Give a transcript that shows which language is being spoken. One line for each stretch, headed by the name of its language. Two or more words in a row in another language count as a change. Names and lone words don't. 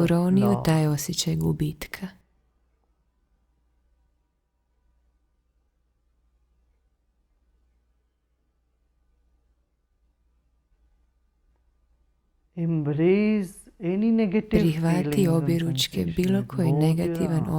Croatian: Uroni u
English: loss.
Croatian: taj osjećaj gubitka.
English: Embrace any negative
Croatian: Prihvati
English: feelings and
Croatian: objeručke
English: sensation
Croatian: bilo
English: that
Croatian: koji
English: go your
Croatian: negativan
English: arm.